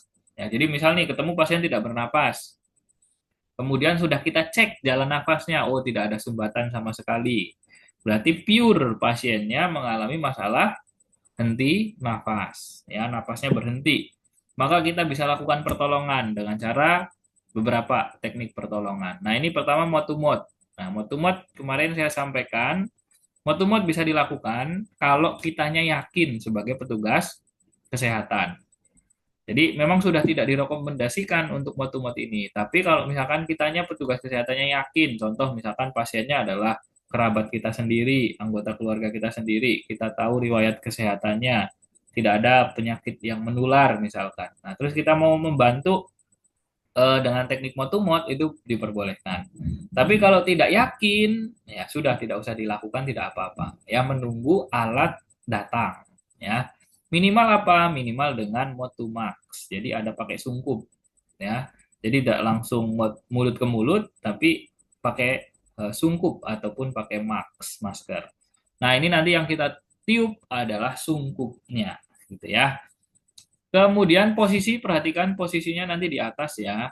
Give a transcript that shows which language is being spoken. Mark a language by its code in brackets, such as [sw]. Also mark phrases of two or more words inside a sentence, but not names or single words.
[id] Ya, jadi misal nih ketemu pasien tidak bernapas. Kemudian sudah kita cek jalan nafasnya, oh tidak ada sumbatan sama sekali. Berarti pure pasiennya mengalami masalah henti nafas, ya, nafasnya berhenti. Maka kita bisa lakukan pertolongan dengan cara beberapa teknik pertolongan. Nah, ini pertama [en] mouth to mouth. [id] Nah, [en] mouth to mouth [id] kemarin saya sampaikan, [en] mouth to mouth [id] bisa dilakukan kalau kitanya yakin sebagai petugas kesehatan. Jadi memang sudah tidak direkomendasikan untuk [en] mouth to mouth [id] ini. Tapi kalau misalkan kitanya petugas kesehatannya yakin, contoh misalkan pasiennya adalah kerabat kita sendiri, anggota keluarga kita sendiri, kita tahu riwayat kesehatannya, tidak ada penyakit yang menular misalkan. Nah, terus kita mau membantu dengan teknik [en] mouth to mouth [id] itu diperbolehkan. Tapi kalau tidak yakin, ya sudah tidak usah dilakukan, tidak apa-apa. Ya, menunggu alat datang, ya. Minimal apa? Minimal dengan [en] mouth to max. [id] Jadi ada pakai sungkup, ya. Jadi tidak langsung mulut ke mulut, tapi pakai sungkup ataupun pakai masker. Nah, ini nanti yang kita tiup adalah sungkupnya, gitu, ya. Kemudian posisi, perhatikan posisinya nanti di atas, ya.